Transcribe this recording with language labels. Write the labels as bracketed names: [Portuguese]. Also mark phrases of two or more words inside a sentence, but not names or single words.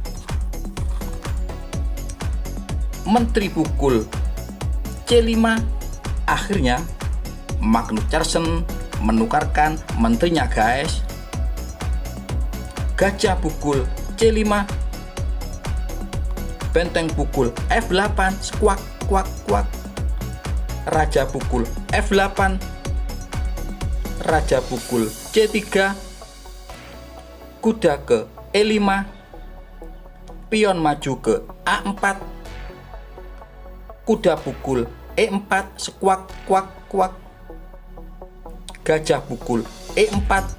[Indonesian] Menteri pukul C5. Akhirnya Magnus Carlsen menukarkan menterinya, guys. Gajah pukul C5, benteng pukul F8, squak kuak kuak, raja pukul F8, raja pukul C3, kuda ke E5, pion maju ke A4, kuda pukul E4, squak kuak kuak, gajah pukul E4,